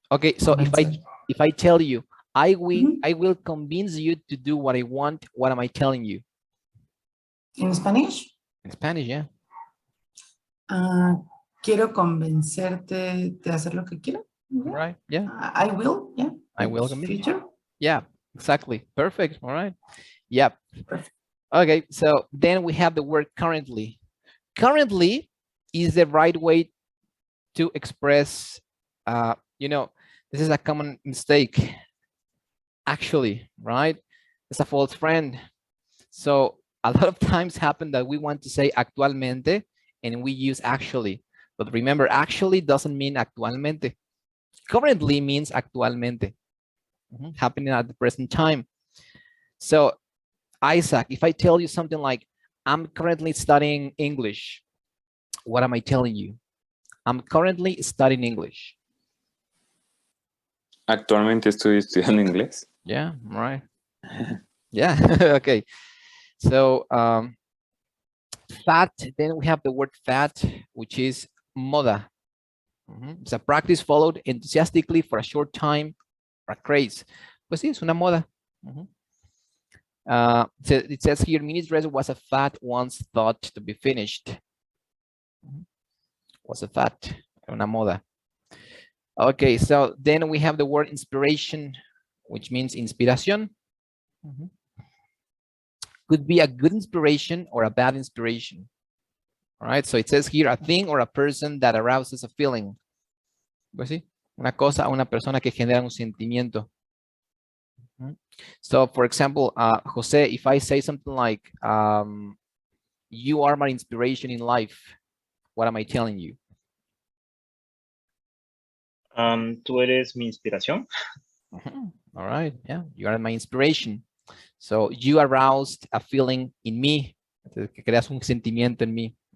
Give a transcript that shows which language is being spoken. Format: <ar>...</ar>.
<en>Okay, so if I tell you, I will convince you to do what I want, what am I telling you? In Spanish? In Spanish, yeah.</en> <es>Quiero convencerte de hacer lo que quiero.</es> <en>Yeah. Right, yeah. I will, yeah. I will convince. Future. Yeah, exactly. Perfect. All right. Yep. Perfect. Okay, so then we have the word currently. Currently is the right way to express, you know, this is a common mistake. Actually, right? It's a false friend. So a lot of times happen that we want to say actualmente and we use actually. But remember, actually doesn't mean actualmente. Currently means actualmente. Happening at the present time. So Isaac, if I tell you something like, I'm currently studying English, what am I telling you? I'm currently studying English.</en> <es>Actualmente estoy estudiando inglés.</es> <en>Yeah, right. Yeah, okay. So fat, then we have the word fat, which is moda. It's a practice followed enthusiastically for a short time, or a craze.</en> <es>Pues sí, es una moda.</es> <en>So it says here, mini dress was a fad once thought to be finished. Was a fad,</en> <es>una moda.</es> <en>Okay, so then we have the word inspiration, which means inspiración. Could be a good inspiration or a bad inspiration. All right, so it says here, a thing or a person that arouses a feeling.</en> <es>Pues sí, una cosa o una persona que genera un sentimiento.</es> <en>So for example, Jose, if I say something like, you are my inspiration in life, what am I telling you?</en> <es>Tú eres mi inspiración.</es> <en>All right, yeah, you are my inspiration. So you aroused a feeling in me,</en> <es>que creas un sentimiento en mí.</es>